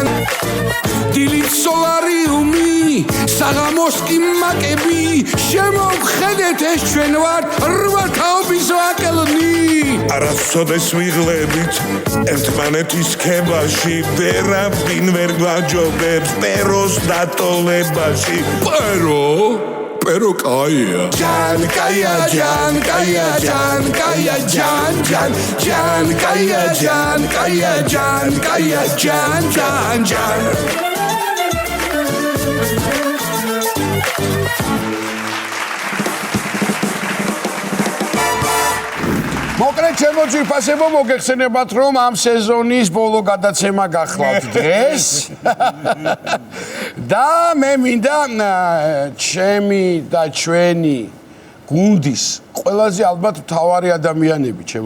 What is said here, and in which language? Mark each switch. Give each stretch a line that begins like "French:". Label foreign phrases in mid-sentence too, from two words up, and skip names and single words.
Georgian: დილით სოლარიუმი, საღამოს კი მაკები, შემოვხედეთ ეს ჩვენ ვართ რვა თაობის ვაკელნი. არასოდეს ვიღლებით ერთმანეთის ქებაში ვერავინ ვერ გვაჯობებს პეროს დატოლებაში Pero kaya Jan kaya jan kaya jan kaya jan jan jan kaya jan kaya jan kaya jan jan jan მოკლედ ჩემო ძვირფასებო მოგეხსენებათ რომ ამ სეზონის ბოლო გადაცემა გახლავთ დღეს და მე მინდა ჩემი და ჩვენი გუნდის ყველაზე ალბათ მთავარი ადამიანები ჩემო